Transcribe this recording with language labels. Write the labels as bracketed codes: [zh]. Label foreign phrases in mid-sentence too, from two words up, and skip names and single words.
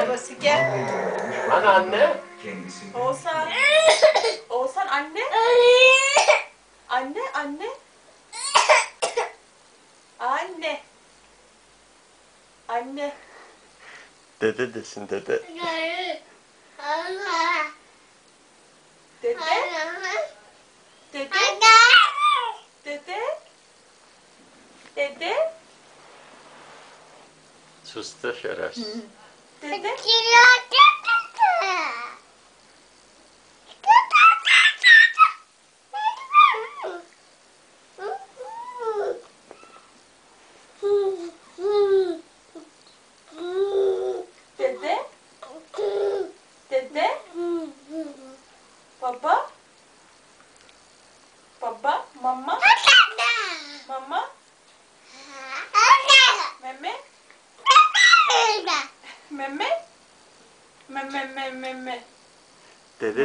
[tr] babası gel. Hani anne? Oğuzhan. Oğuzhan anne. Anne anne. Anne. Anne. Dede desin dede. Dede. Dede. Dede. Dede. Sustu şerefsiz. Dede. Dede. Dede. Baba. Baba. Mama. Mama. Meme. Meme. Meme. Dede